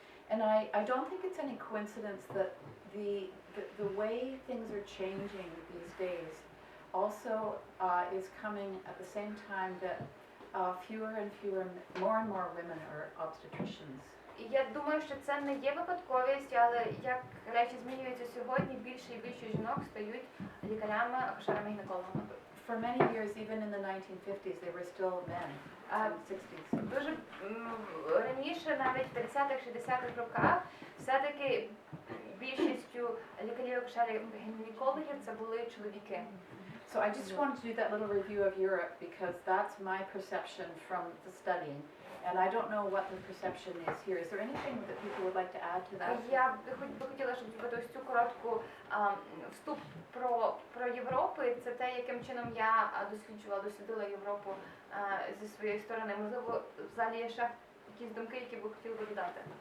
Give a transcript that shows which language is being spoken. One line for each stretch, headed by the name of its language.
English: And I don't think it's any coincidence that the way things are changing these days also is coming at the same time that fewer and fewer, more and more women are obstetricians.
Ukrainian: Я думаю, що це не є випадковість, але як речі змінюються сьогодні, більше і більше жінок стають лікарями, акушерами, гінекологами.
English: For many years, even in the 1950s, they were still men, and 60s.
Ukrainian: Дуже раніше, навіть в 50-х, 60-х роках, все-таки більшістю лікарів, акушерів, гінекологів це були чоловіки.
English: So I just wanted to do that little review of Europe because that's my perception from the studying. And I don't know what the perception is here. Is there anything that people would like to add to that?
Ukrainian: Я би хотіла, щоб зробити ось цю коротку вступ про Європу. І це те, яким чином я дослідила Європу зі своєї сторони. Можливо, в залі є ще якісь думки, які ви хотіли би додати?